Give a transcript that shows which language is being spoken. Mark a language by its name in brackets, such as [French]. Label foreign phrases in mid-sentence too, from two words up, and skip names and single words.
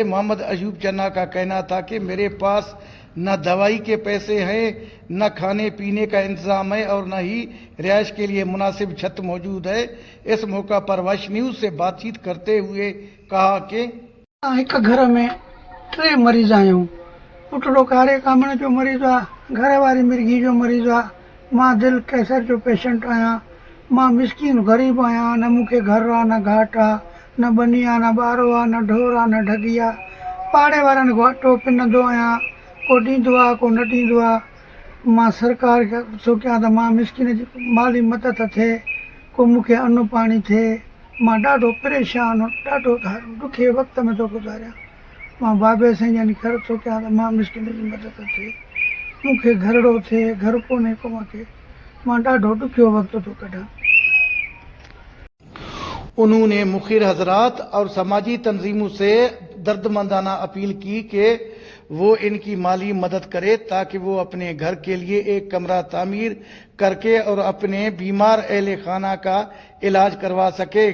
[Urdu] محمد ایوب چنا کا کہنا تھا کہ میرے پاس نہ دوائی کے پیسے ہیں، نہ کھانے پینے کا انتظام ہے اور نہ ہی رہائش کے لیے مناسب چھت موجود ہے. اس موقع پر وش نیوز سے بات چیت کرتے ہوئے کہا کہ [Sindhi] एक घर में 3 मरीज आयूं, पुटड़ो कारे कामण जो मरीज आ, घर वारी मिर्गी जो मरीज आ, मां दिल कैंसर जो पेशेंट आया, मां मिस्कीन गरीब आया, न मूंखे घर आ, न घाट आ, न बनी आ, न ॿारो आ, न ढोर आ, न ढगी आ, पाड़े वारनि घाटो पिनंदो आहियां, को ॾींदो आहे को न ॾींदो आहे। मां सरकार खे सोचियां त मां मिस्किन जी माली मदद थिए, को मूंखे अन्न पाणी थिए। मां ॾाढो परेशान, ॾाढो ॾुखे वक़्त में थो गुज़ारियां। मां बाबे साईं यानी घर सोचियां त मां मिस्किन जी मदद थिए, मूंखे घरड़ो थिए, घर कोन्हे को मूंखे, मां ॾाढो ॾुखियो वक़्त थो कढां। [Urdu] انہوں نے مخیر حضرات اور سماجی تنظیموں سے دردمندانہ اپیل کی کہ وہ ان کی مالی مدد کرے تاکہ وہ اپنے گھر کے لیے ایک کمرہ تعمیر کر کے اور اپنے بیمار اہل خانہ کا علاج کروا سکے.